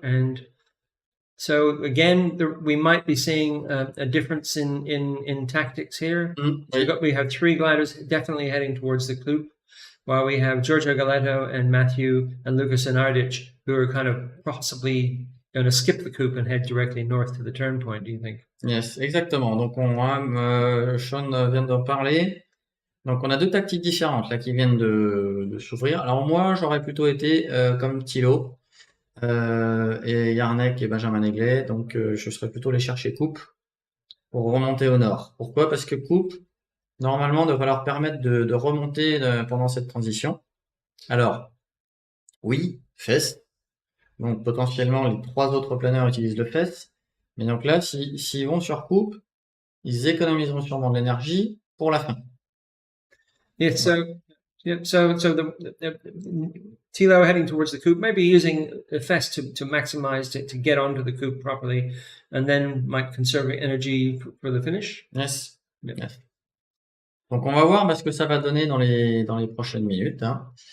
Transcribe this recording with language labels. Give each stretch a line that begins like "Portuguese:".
English: And so again, we might be seeing a difference in tactics here. So we have three gliders definitely heading towards the coupe, while we have Giorgio Galleto and Matthew and Lucas Zenardic, who are kind of possibly going to skip the coupe and head directly north to the turn point, do you think? Yes,
French: exactement. Donc, Sean vient d'en parler. Donc, on a deux tactiques différentes là qui viennent de s'ouvrir. Alors, moi, j'aurais plutôt été comme Thilo et Yarnek et Benjamin Neglet. Donc, je serais plutôt allé chercher coupe pour remonter au nord. Pourquoi? Parce que coupe, normalement, devrait leur permettre de remonter pendant cette transition. Alors, oui, fess. Donc, potentiellement, les trois autres planeurs utilisent le fess. Mais donc là, s'ils vont sur coupe, ils économiseront sûrement de l'énergie pour la fin.
English: Yeah, so the Thilo heading towards the coupe, maybe using the fess to maximize to get onto the coupe properly, and then might conserve energy for the finish. Yes. Yes.
French: Donc on va voir ce que ça va donner dans les prochaines minutes, hein.